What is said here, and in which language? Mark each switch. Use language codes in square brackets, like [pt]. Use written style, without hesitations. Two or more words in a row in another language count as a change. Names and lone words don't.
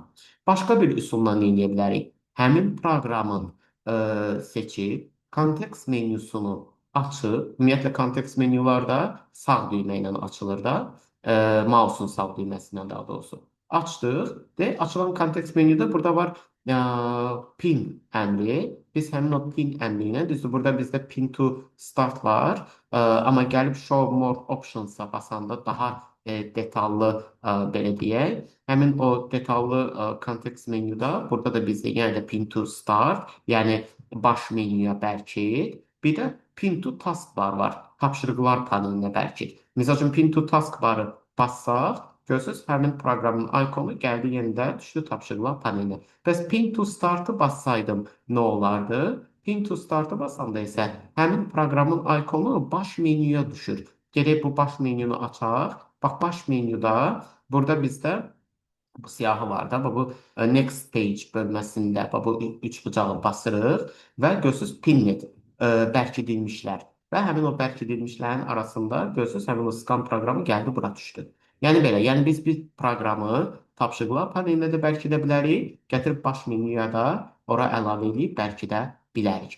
[az] Başqa bir üsulla nə edə bilərik? Həmin proqramın seçib, kontekst menüsünü açıb, ümumiyyətlə kontekst menyularda sağ düymə ilə açılır da, mouse'un sağ düyməsindən daha doğrusu. Açdıq, açılan kontekst menyuda burada var pin əmri. Biz həmin o pin əmri ilə, düzdür, burada bizdə [en] pin to start [az] var, amma gəlib [en] show more options'a [az] basanda daha detallı belə deyək. Həmin o detallı kontekst menyuda, burada da bizdə yenə də [en] pin to start, [az] yəni baş menyuya bərkit. Bir də [en] pin to taskbar [az] var. Tapşırıqlar panelinə bərkit. Misal üçün [en] pin to taskbarı [az] bassaq, görürsünüz, həmin proqramın ikonu gəldi yenidə düşdü tapşırıqlar panelinə. Bəs [en] pin to startı [az] bassaydım nə olardı? [en] Pin to startı [az] basanda isə həmin proqramın ikonu baş menyuya düşür. Gedək bu baş menyunu açaq. Bax, baş menyuda burada bizdə bu siyahı var da, bu [en] next page [az] bölməsində bu üç bucağı basırıq və görürsünüz pinnet bərkidilmişlər. Və həmin o bərkidilmişlərin arasında görürsünüz, həmin o scan proqramı gəldi, bura düşdü. Yəni belə, yəni biz bir proqramı tapşırıqlar panelinə də bərkidə bilərik, gətirib baş menyuya da ora əlavə edib bərkidə bilərik.